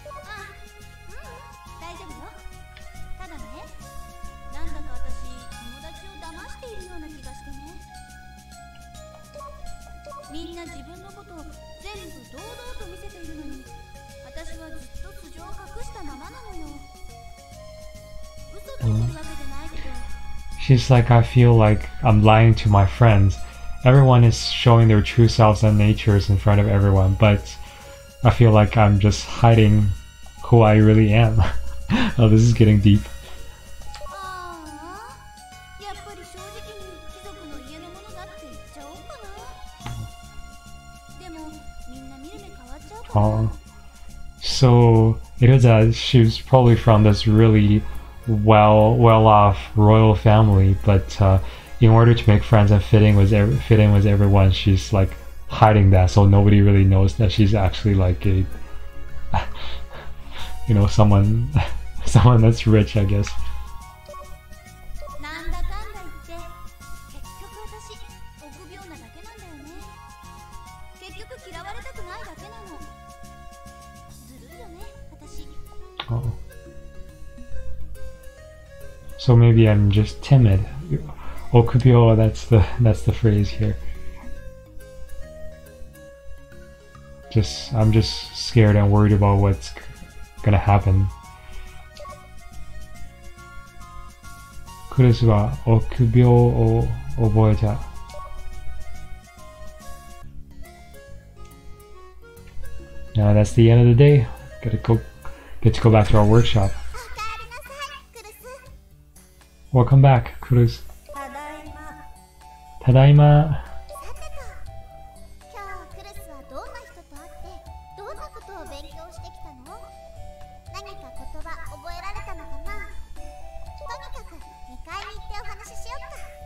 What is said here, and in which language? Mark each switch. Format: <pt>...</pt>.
<ja>あ、大丈夫よ。ただね、なんだか私、友達を騙しているような気がしてね。みんな自分のことを全部堂々と見せているのに、私はずっと素性を隠したままなのよ。嘘ついてるわけじゃないけど。</ja> <en>She's like, I feel like I'm lying to my friends. Everyone is showing their true selves and natures in front of everyone, but I feel like I'm just hiding who I really am. Oh, this is getting deep.</en> <ja>ああ、やっぱり正直に貴族の家のものだって言っちゃおうかな。でもみんな見る目変わっちゃうかな。</ja> <en>So it is that she's probably from this really well-off royal family, but in order to make friends and fit in with everyone, she's like hiding that, so nobody really knows that she's actually like a, you know, someone that's rich, I guess.</en> <ja>なんだかんだ言って結局私臆病なだけなんだよね。結局嫌われたくないだけなの。ずるいよね、私。</ja> <en>Oh. So maybe I'm just timid. Okubyo, that's the phrase here. I'm just scared and worried about what's gonna happen.</en> <ja>クルスは臆病を覚えた。</ja> <en>Now that's the end of the day. Get to go back to our workshop.</en> <ja>おかえりなさい、クルス。</ja> <en>Welcome back, Culus.</en> <ja>ただいま。ただいま。さてと、今日クルスはどんな人と会ってどんなことを勉強してきたの？何か言葉覚えられたのかな？とにかく2階に行ってお話ししよっか。</ja>